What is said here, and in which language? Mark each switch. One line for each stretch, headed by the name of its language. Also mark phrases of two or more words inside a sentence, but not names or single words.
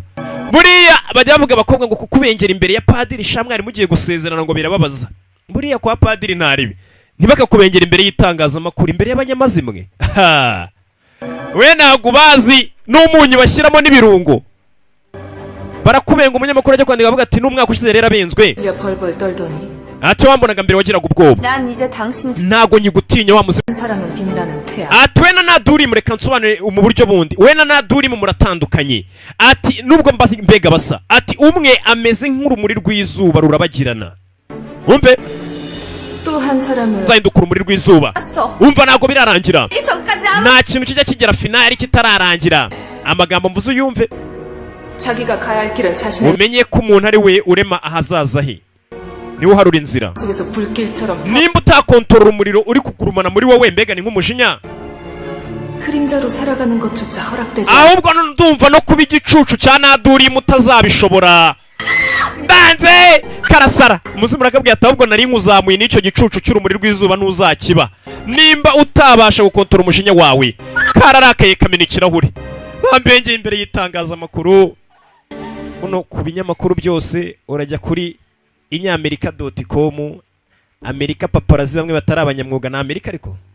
Kinyarwanda: Buriya bajya bavuga abakobwa ngo kukubengera imbere ya padiri shamwari mugiye gusezerana ngo birababaza. Buriya kwa padiri ntaribi, ntibakakubengera imbere y'itangazamakuru, imbere y'abanyamazimwe. We ntago bazi n'umunyu bashyiramo n'ibirungo. Barakubenga umunyamakuru ajya kwandika avuga ati n'umwaka ushize rero abenzwe.
Korean: 야 벌벌 떨더니
Kinyarwanda: ati wambonaga mbere wagiraga ubwoba
Korean: 난 이제 당신
Kinyarwanda: ntago nyigutinya wa muzi
Korean: 사랑은 빛나는 태양.
Kinyarwanda: ati we na Nadurimu reka nsobanure mu buryo bundi we na Nadurimu muratandukanye ati nubwo mbega basa ati umwe ameze nk'urumuri rw'izuba rurabagirana umve
Korean: 또 한 사람은
Kinyarwanda: nzahinduka urumuri rw'izuba umva ntago birarangira
Korean: 이 전까지 아무
Kinyarwanda: nta kintu kijya kigera finali kitararangira amagambo mvuze uyumve
Korean: 자기가 가야 할 길은 자신의
Kinyarwanda: umenye ko umuntu ari we urema ahazaza he niwe uharura inzira
Korean: 속에서 불길처럼
Kinyarwanda: nimba utakontorora umuriro uri kugurumana muri wowe mbega ni nk'umujinya
Korean: 그림자로 살아가는 것조차 허락되지
Kinyarwanda: ahubwo ndumva no kuba igicucu cya Nadurimu utazabishobora ndanze karasara umuzimu urakabwiye ati ahubwo nari nkuzamuye n'icyo gicucu cy'urumuri rw'izuba ntuzakiba nimba utabasha gukontorora umujinya wawe kararakaye kamena ikirahure bambengeye imbere y'itangazamakuru uno ku binyamakuru byose urajya kuri inyamerika.com Amerika paparazi bamwe batari abanyamwuga na Amerika ariko